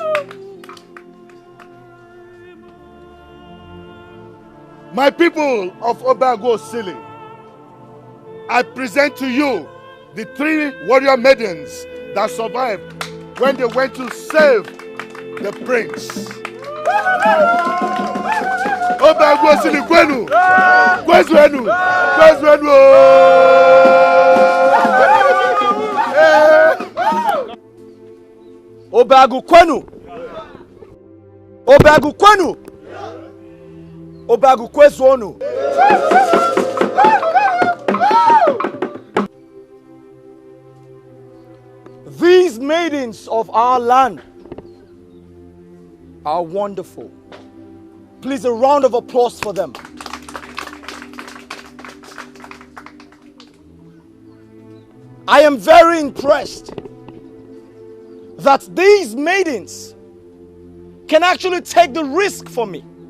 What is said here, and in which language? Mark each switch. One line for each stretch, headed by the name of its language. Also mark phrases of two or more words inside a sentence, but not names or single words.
English: My people of Obagu Osili, I present to you the 3 warrior maidens that survived when they went to save the prince.
Igbo: Obagu Osili kwenu! Kwezwenu! Kwezwenu! Obagu kwenu! Obagu kwenu! Obagu kwezwonu!
English: These maidens of our land are wonderful. Please, a round of applause for them. I am very impressed that these maidens can actually take the risk for me.